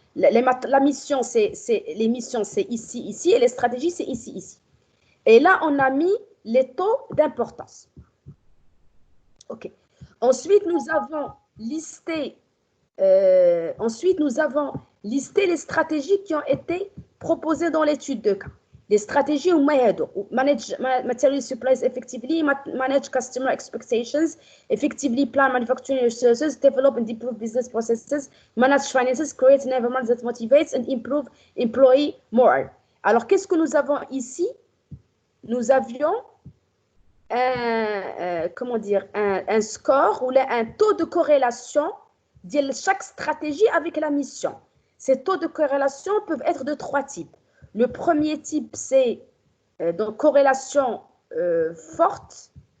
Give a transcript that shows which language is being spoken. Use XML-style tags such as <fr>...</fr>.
<fr>La mission, les missions, c'est ici, et les stratégies, c'est ici. Et là, on a mis les taux d'importance. OK. Ensuite, nous avons listé les stratégies qui ont été proposées dans l'étude de cas. Les stratégies ou</fr> <en>manage material supplies effectively, manage customer expectations, effectively plan manufacturing resources, develop and improve business processes, manage finances, create an environment that motivates and improve employee morale.</en> <fr>Alors, qu'est-ce que nous avons ici? Nous avions un score ou un taux de corrélation de chaque stratégie avec la mission. Ces taux de corrélation peuvent être de 3 types. Le premier type, c'est donc corrélation forte.</fr>